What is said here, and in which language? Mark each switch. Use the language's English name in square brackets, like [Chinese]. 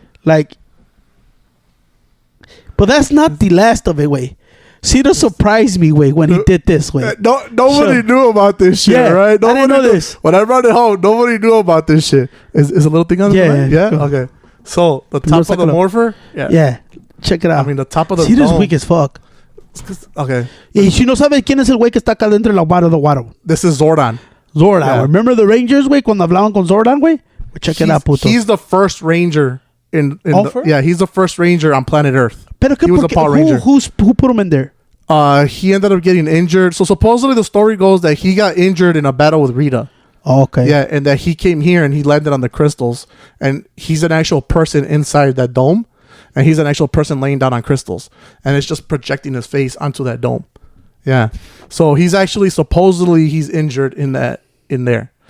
[English] Like, but that's not the last of it, way. Ciro surprised me, way, when he did this, way. Nobody knew about this shit, Yeah, right? I didn't know this. When I brought it home, nobody knew about this shit. Is a little thing on the right? Yeah. Yeah? Okay. So, the top of the morpher? Yeah. Check it out. I mean, the top of the Ciro's dome. weak as fuck. Okay. [Spanish] Y si no sabes quién es el güey que está acá dentro de la guaro. [English] This is Zordon. Zordon. Yeah. Remember the Rangers, güey, [Spanish] cuando hablaban con Zordon, güey? [English] Check it out, puto. He's the first ranger he's the first ranger on planet Earth. [Spanish] Pero [English] he was a Power Ranger. Who put him in there? He ended up getting injured. So supposedly the story goes that he got injured in a battle with Rita. Oh, okay. Yeah, and that he came here and he landed on the crystals, and he's an actual person inside that dome, and he's an actual person laying down on crystals, and it's just projecting his face onto that dome. Yeah, so he's actually supposedly he's injured in there,